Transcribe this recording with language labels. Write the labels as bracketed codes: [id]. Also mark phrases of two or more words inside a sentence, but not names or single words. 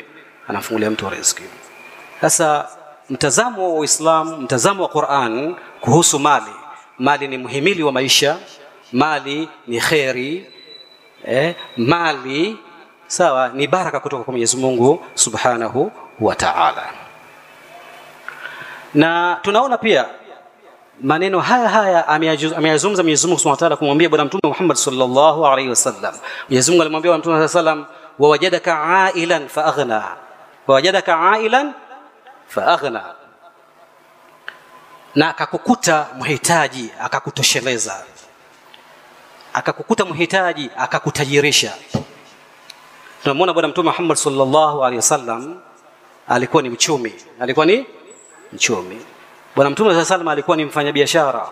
[sw] Anamfungulia mtu riziki. Sasa mtazamo wa Uislamu, mtazamo wa Qur'an kuhusu mali ni muhimili wa maisha, mali ni khairi, mali sawa ni baraka kutoka kwa Mwenyezi Mungu [ar] سبحانه وتعالى. [sw] Na tunaona pia maneno haya ameyazungumza Mwenyezi Mungu [ar] سبحانه وتعالى [sw] kumwambia bwana Mtume Muhammad [ar] صلى الله عليه وسلم. [sw] Mwenyezi Mungu alimwambia bwana Mtume [ar] صلى الله عليه وسلم ووجدك عائلا فأغنى ووجدك عائلا فأغنى, [sw] na akakukuta mhitaji akakutosheleza, akakukuta mhitaji akakutajirisha. Tunamwona bwana Mtume Muhammad [ar] صلى الله عليه وسلم [sw] alikuwa ni mchumi, Bwana Mtume [ar] صلى الله عليه وسلم [sw] alikuwa ni mfanyabiashara.